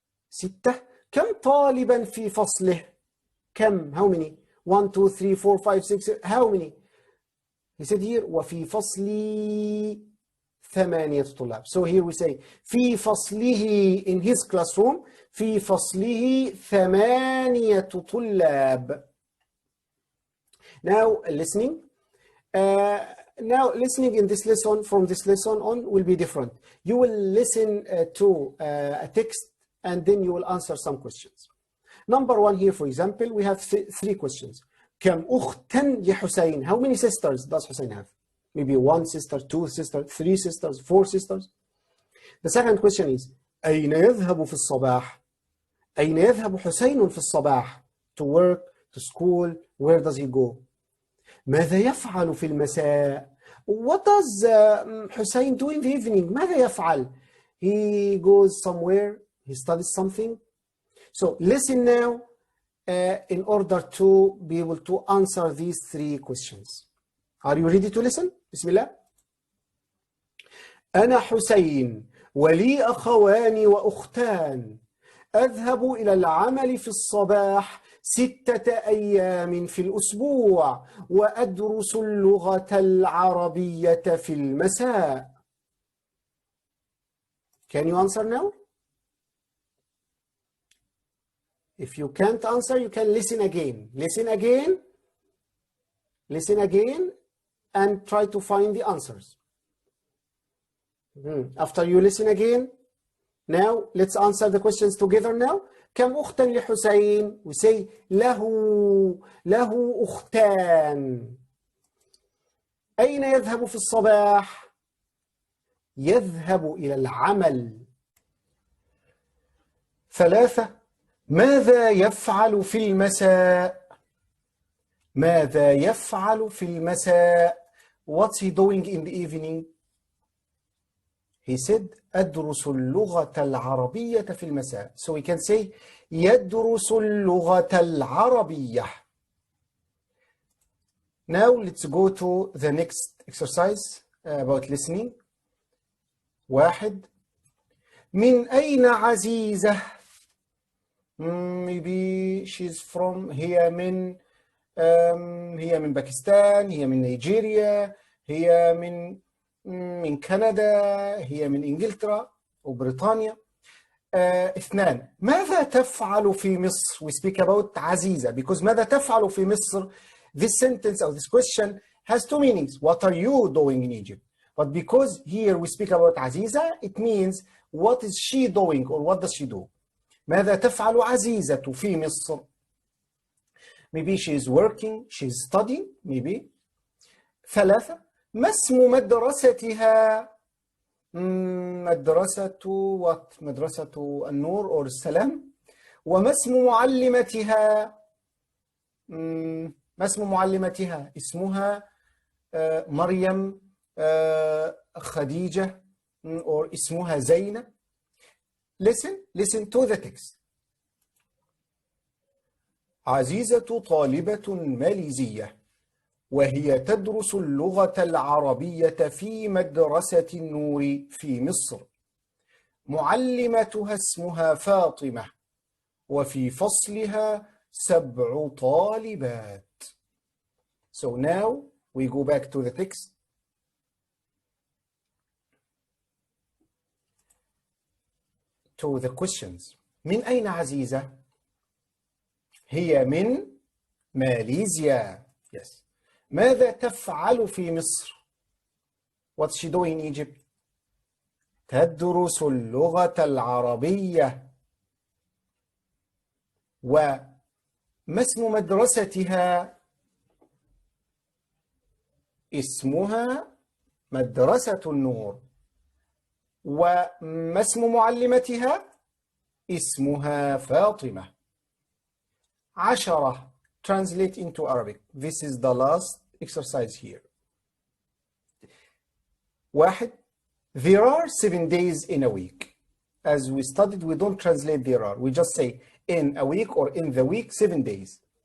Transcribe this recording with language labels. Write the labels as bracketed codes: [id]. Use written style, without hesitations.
[ar] 6 كم طالبا في فصله؟ كم [en] how many? 1 2 3 4 5 6 how many? He said here [ar] وفي فصلي 8 طلاب. [en] So here we say [ar] في فصله [en] in his classroom [ar] في فصله 8 طلاب. [en] Now listening. Now listening in this lesson from this lesson on will be different. You will listen to a text and then you will answer some questions. Number 1 here for example we have 3 questions. [ar] كم أختا لحسين? [en] How many sisters does Hussein have? Maybe 1 sister, 2 sisters, 3 sisters, 4 sisters. The second question is [ar] أين يذهب في الصباح؟ أين يذهب حسين في الصباح? [en] To work, to school, where does he go? [ar] ماذا يفعل في المساء؟ [en] What does Hussein do in the evening? [ar] ماذا يفعل? [en] He goes somewhere, he studies something. So listen now in order to be able to answer these 3 questions. Are you ready to listen? [ar] بسم الله. أنا حسين ولي أخوان وأختان أذهب إلى العمل في الصباح 6 أيام في الأسبوع وأدرس اللغة العربية في المساء. [en] Can you answer now? If you can't answer, you can listen again. Listen again. Listen again and try to find the answers. After you listen again, now let's answer the questions together now. [ar] كم أختا لحسين? [en] We say [ar] له أختان. أين يذهب في الصباح؟ يذهب إلى العمل. 3 ماذا يفعل في المساء؟ ماذا يفعل في المساء؟ [en] What's he doing in the evening? He said [ar] أدرس اللغة العربية في المساء. [en] So we can say [ar] يدرس اللغة العربية. [en] Now let's go to the next exercise about listening. [ar] 1 من أين عزيزة؟ [en] Maybe she's from [ar] هي من باكستان، هي من نيجيريا، هي من كندا، هي من إنجلترا وبريطانيا. 2 ماذا تفعل في مصر؟ [en] We speak about عزيزة because [ar] ماذا تفعل في مصر? [en] This sentence or this question has 2 meanings. What are you doing in Egypt? But because here we speak about عزيزة, it means what is she doing or what does she do? [ar] ماذا تفعل عزيزة في مصر؟ [en] Maybe she is working, she is studying, maybe. [ar] 3 ما اسم مدرستها؟ مدرسة what؟ مدرسة النور أو السلام. وما اسم معلمتها؟ ما اسم معلمتها؟ اسمها مريم خديجة or اسمها زينب. [en] Listen to the text. [ar] عزيزة طالبة ماليزية وهي تدرس اللغة العربية في مدرسة النور في مصر. معلمتها اسمها فاطمة وفي فصلها 7 طالبات. [en] So now we go back to the text. To the questions. [ar] من أين عزيزة؟ هي من ماليزيا. [en] Yes. [ar] ماذا تفعل في مصر؟ [en] What's she doing in Egypt? [ar] تدرس اللغة العربية. وما اسم مدرستها؟ اسمها مدرسة النور. وما اسم معلمتها؟ اسمها فاطمة. [en] 10. Translate into Arabic. This is the last exercise here. 1. There are 7 days in a week. As we studied, we don't translate there are. We just say in a week or in the week, 7 days.